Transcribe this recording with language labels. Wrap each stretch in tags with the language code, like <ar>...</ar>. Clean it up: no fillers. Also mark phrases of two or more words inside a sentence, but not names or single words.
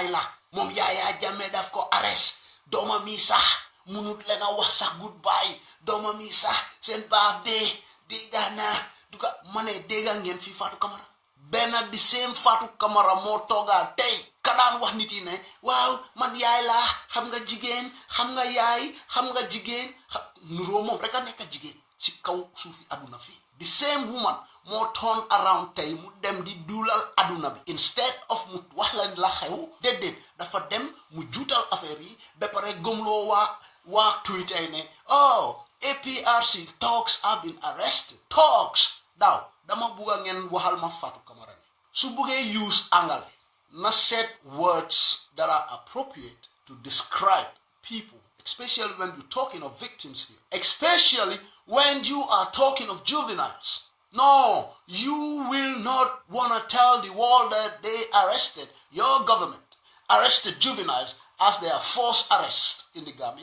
<wo>Yaya Jammeh daf ko arrest doomam yi sax munut leen a wax sax goodbye doomam yi sax seen baaf dee daana duga ma ne dégga ngeen fii Fatou Camara benn di same Fatou Camara moo toogaa tey ka daan wax nit yi ne waaw man yaay laa xam nga jigéen xam nga yaay xam nga jigéen nuroo moom rek a nekk jigéen ci kaw suufi aduna fii</wo> <en>the same woman</en> <wo>moo</wo> <en>turn around</en> <wo>tey mu dem di duulal aduna bi instead</wo> <en>of</en> <wo>mu wax la xew déedéet dafa dem mu juutal affaire yi ba pare gëmloo waa Twitter ne</wo> <en>oh APRC thugs have been arrested thugs</en> <wo>daaw dama bugga ngeen waxal ma Fatou Camara ne su buggee</wo> <en>use</en> <wo>angale na</wo> <en>set words that are appropriate to describe people, especially when you're talking of victims here, especially when you are talking of juveniles. No, you will not want to tell the world that they arrested, your government arrested juveniles as they are forced arrest in the Gambia.</en>